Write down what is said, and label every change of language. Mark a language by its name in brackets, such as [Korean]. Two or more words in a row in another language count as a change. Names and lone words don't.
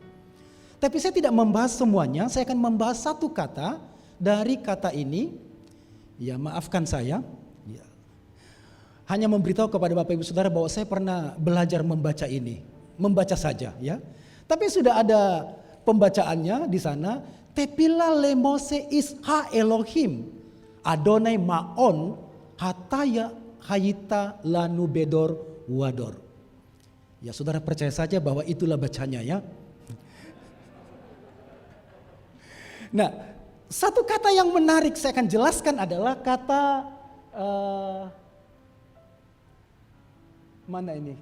[Indonesian] Tapi saya tidak membahas semuanya, saya akan membahas satu kata dari kata ini. Ya, maafkan saya. Ya. Hanya memberitahu kepada Bapak Ibu Saudara bahwa saya pernah belajar membaca ini, membaca saja ya. Tapi sudah ada pembacaannya di sana. [Hebrew] תפילה למשה איש האלהים אדני מעון אתה היית לנו בדר ודר. [Indonesian] Ya, saudara percaya saja bahwa itulah bacanya ya. Nah, satu kata yang menarik saya akan jelaskan adalah kata mana ini?